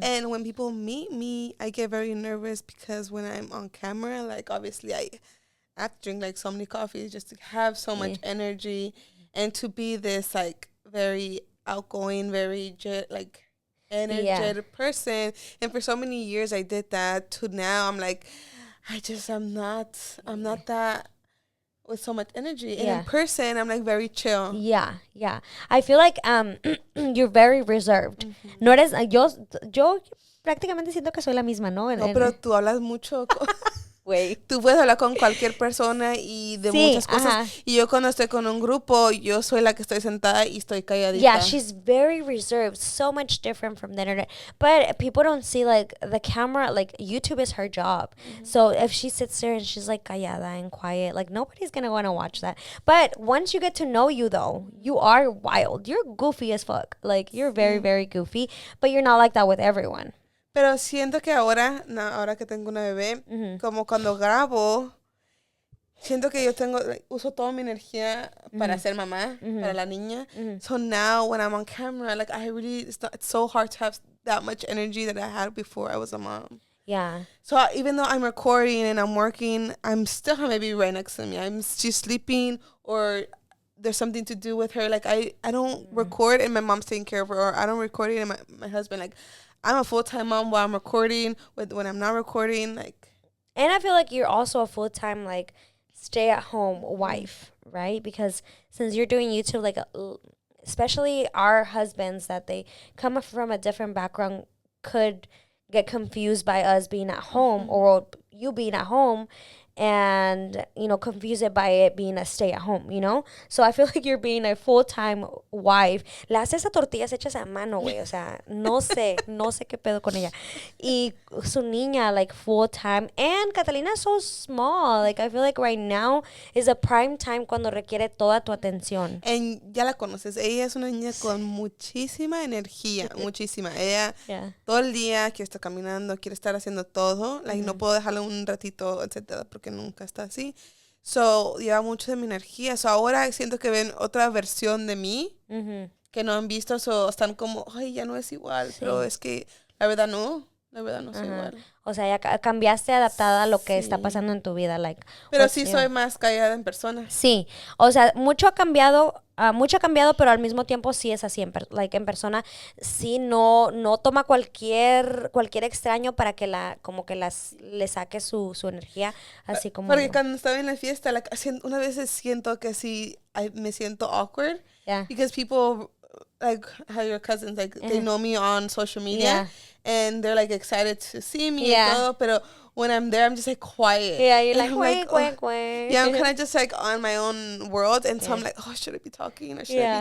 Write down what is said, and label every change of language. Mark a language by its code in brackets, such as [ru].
[en] And when people meet me, I get very nervous because when I'm on camera, like, obviously I have to drink like so many coffees just to have so much energy and to be this like very outgoing, very energetic person. And for so many years I did that to now I'm like, I'm not that with so much energy. And in person I'm like very chill. Yeah. I feel like you're very reserved. Mm-hmm. [es] No eres, yo prácticamente siento que soy la misma, ¿no? No, pero tú hablas mucho. Tú puedes hablar con cualquier persona y de muchas cosas. Ajá. Y yo cuando estoy con un grupo, yo soy la que estoy sentada y estoy calladita. [en] Yeah, she's very reserved. So much different from the internet. But people don't see, like, the camera, like, YouTube is her job. Mm-hmm. So if she sits there and she's, like, callada and quiet, like, nobody's going to want to watch that. But once you get to know you, though, you are wild. You're goofy as fuck. Like, you're very, very goofy. But you're not like that with everyone. [es] Pero siento que ahora que tengo una bebé, como cuando grabo, siento que yo uso toda mi energía para ser mamá, para la niña. [en] So now when I'm on camera, like it's so hard to have that much energy that I had before I was a mom. Yeah. So even though I'm recording and I'm working, I'm still have my baby right next to me. She's sleeping or there's something to do with her. Like I don't record and my mom's taking care of her, or I don't record it and my husband, like, I'm a full-time mom while I'm recording, when I'm not recording, like. And I feel like you're also a full-time, like, stay-at-home wife, right? Because since you're doing YouTube, like, especially our husbands that they come from a different background could get confused by us being at home or you being at home and, you know, confuse it by it being a stay-at-home, you know? So I feel like you're being a full-time wife. [es] Le haces a tortillas hechas a mano, güey. O sea, no sé qué pedo con ella. Y su niña, [en] like, full-time. And Catalina is so small. Like, I feel like right now is a prime time [es] cuando requiere toda tu atención. And ya la conoces. Ella es una niña con muchísima energía. Muchísima. Ella todo el día quiere estar caminando, quiere estar haciendo todo. Like, no puedo dejarla un ratito, etcétera, porque nunca está así. So, lleva mucho de mi energía. So, ahora siento que ven otra versión de mí que no han visto. So, están como, ay, ya no es igual. Sí. Pero es que la verdad no soy igual. O sea, ya cambiaste adaptada a lo que está pasando en tu vida. Like, pero sí soy más callada en persona. Sí. O sea, mucho ha cambiado mucho ha cambiado, pero al mismo tiempo sí es así, like, en persona, sí no toma cualquier extraño para que le saque su energía, así como Porque yo. cuando estaba en la fiesta, like, una vez siento que sí, me siento awkward. [en] Yeah. Because people, like, how your cousins, like, they know me on social media. Yeah. And they're, like, excited to see me and Yeah. [es] todo. [en] Pero when I'm there, I'm just, like, quiet. Yeah, you're like, I'm quack, oh. quack, quack. Yeah, I'm kind of just, like, on my own world. And so Yeah. I'm like, oh, should I be talking? Or should I Yeah.